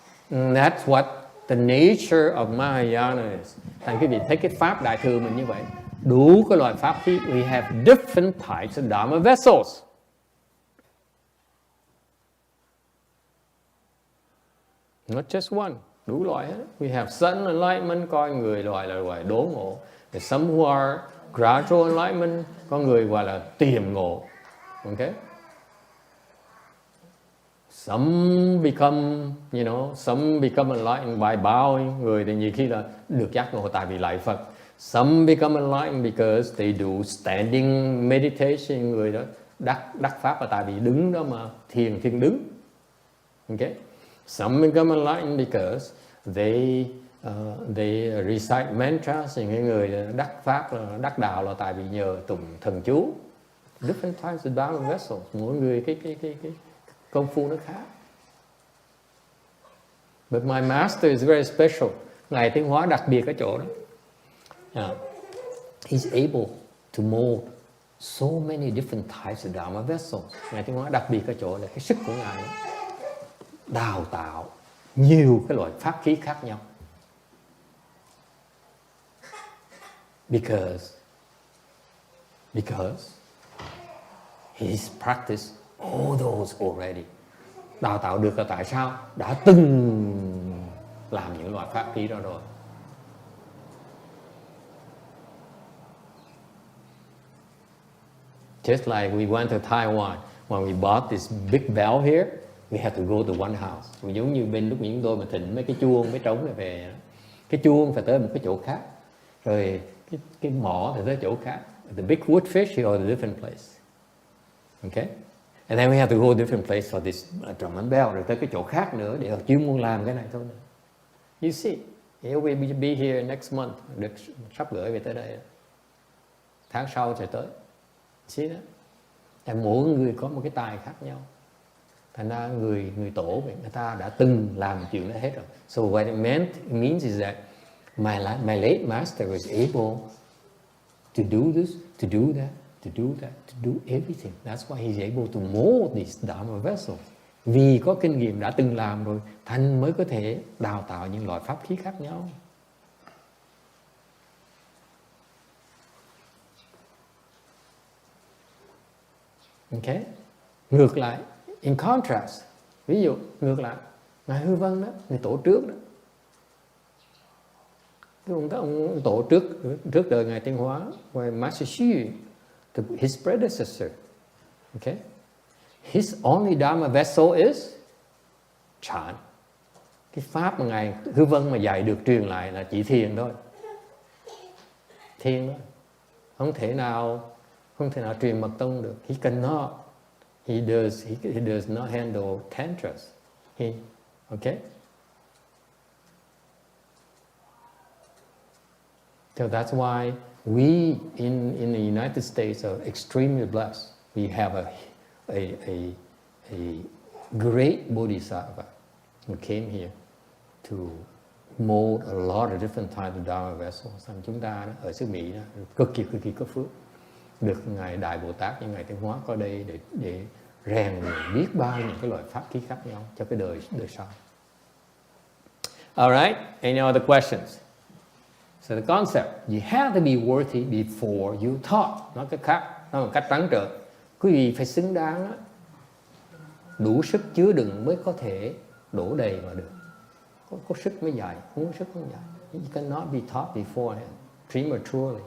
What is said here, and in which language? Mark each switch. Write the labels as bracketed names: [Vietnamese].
[English] That's what the nature of Mahayana is. [Vietnamese] Thành quý vị thấy cái pháp đại thừa mình như vậy, đủ các loại pháp khí. [English] We have different types of Dharma vessels. Not just one, [Vietnamese] đủ loại hết. [English] We have sudden enlightenment, [Vietnamese] có người gọi là loại đố ngộ. [English] There's some who are gradual enlightenment, [Vietnamese] có người gọi là tiềm ngộ. [English] Okay? Some become enlightened by bowing. [Vietnamese] Người thì nhiều khi là được giác ngộ tại vì lại Phật. [English] Some become enlightened because they do standing meditation. [Vietnamese] Người đó đắc pháp là tại vì đứng đó mà thiền đứng. [English] Okay? Some become enlightened because they recite mantras. [Vietnamese] Những người đắc pháp là đắc đạo là tại vì nhờ tụng thần chú. [English] Different types of Dharma vessels. [Vietnamese] Mỗi người cái công phu nó khác. [English] But my master is very special. [Vietnamese] Ngài Tiến Hóa đặc biệt ở chỗ đó. [English] He's able to mold so many different types of Dharma vessels. [Vietnamese] Ngài Tiến Hóa đặc biệt ở chỗ là cái sức của Ngài đào tạo nhiều cái loại pháp khí khác nhau. [English] Because he's practiced all those already. [Vietnamese] Đào tạo được là tại sao? Đã từng làm những loại pháp khí đó rồi. [English] Just like we went to Taiwan, when we bought this big bell here, we had to go to one house. [Vietnamese] Giống như bên lúc chúng tôi mà thịnh mấy cái chuông, mấy trống này về, cái chuông phải tới một cái chỗ khác, rồi cái mỏ thì tới chỗ khác. [English] The big wood fish or a different place. Okay? And then we have to go to a different place for this drum and bell, [Vietnamese] rồi tới cái chỗ khác nữa để chuyên môn làm cái này thôi. [English] You see, he will be here next month. [Vietnamese] Được sắp gửi về tới đây. Tháng sau sẽ tới. [English] See that? [Vietnamese] Tại mỗi người có một cái tài khác nhau. Thành ra người tổ người ta đã từng làm chuyện đó hết rồi. [English] So what it means is that my late master was able to do this, to do that, to do that, to do everything. That's why he's able to mold these Dharma vessels. [Vietnamese] Vì có kinh nghiệm đã từng làm rồi, thành mới có thể đào tạo những loại pháp khí khác nhau. [English] Okay? [Vietnamese] Ngược lại, [English] in contrast, [Vietnamese] ví dụ ngược lại, Ngài Hư Vân đó, người tổ trước đó, ông tổ trước đời Ngài Tiến Hóa, Master Xu, [English] his predecessor, okay? His only Dharma vessel is chant. [Vietnamese] Cái pháp mà Ngài Hư Vân mà dạy được truyền lại là chỉ thiền thôi. Thiền thôi. Không thể nào truyền mật tông được. [English] He cannot. He does not handle tantras. Okay? So that's why we in the United States are extremely blessed. We have a great bodhisattva who came here to mold a lot of different types of Dharma vessels. [Vietnamese] Chúng ta ở xứ Mỹ đó, cực kỳ có phước, được Ngài Đại Bồ Tát như Ngài Tiến Hóa có đây để rèn biết bao những cái loại pháp khí khác nhau cho cái đời sau. [English] Alright, any other questions? So the concept, you have to be worthy before you taught. [Vietnamese] Nói cách khác, nói một cách trắng trợn, quý vị phải xứng đáng đó, đủ sức chứa đựng mới có thể đổ đầy vào được. Có sức mới dạy, không có sức không dạy. [English] You cannot be taught beforehand, prematurely.